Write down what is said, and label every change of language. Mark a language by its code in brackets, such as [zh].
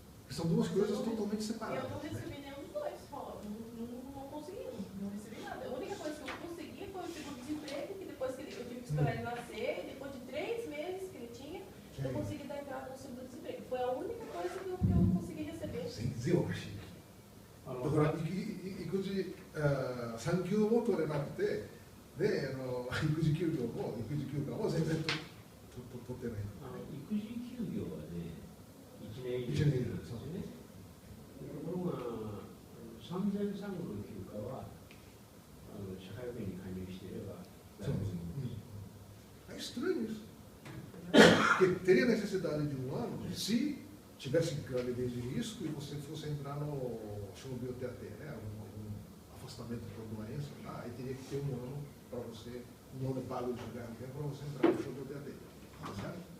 [pt] São 2 coisas totalmente separadas. Eu não recebi nenhum dos dois, não consegui, não recebi nada. A única coisa que eu consegui foi o seguro-desemprego, que depois que eu tive que esperar ele nascer, depois de 3 meses que ele tinha, eu consegui dar entrada no seguro-desemprego. Foi a única coisa que eu consegui receber. Sim, Zioshi. [ja] だから、育児産休も取れなくて、で育児休業も育児休暇も全然取ってない。育児休業はね、1年以上ですよね。ところが、産前産後の休暇は社会保険に加入していれば大丈夫です。 [pt] É estranho isso. Porque teria necessidade de 1 ano se tivesse gravidez de risco e você fosse entrar no chama BioTAT, né? Algum afastamento por doença, tá? Aí teria que ter 1 ano para você, 1 ano pago de chegar para você entrar no chama BioTAT. Tá certo?